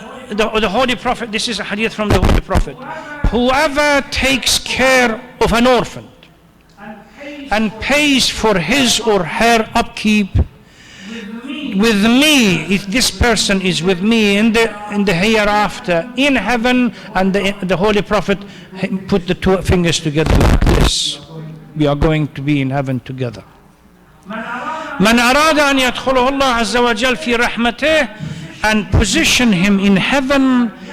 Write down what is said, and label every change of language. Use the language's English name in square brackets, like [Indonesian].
[English] The Holy Prophet, this is a hadith from the Holy Prophet. Whoever takes care of an orphan and pays for his or her upkeep with me, if this person is with me in the hereafter, in heaven, and the Holy Prophet put the 2 fingers together like this. We are going to be in heaven together. [Arabic] من أراد أن يدخله الله عز وجل في رحمته [English] and position him in heaven.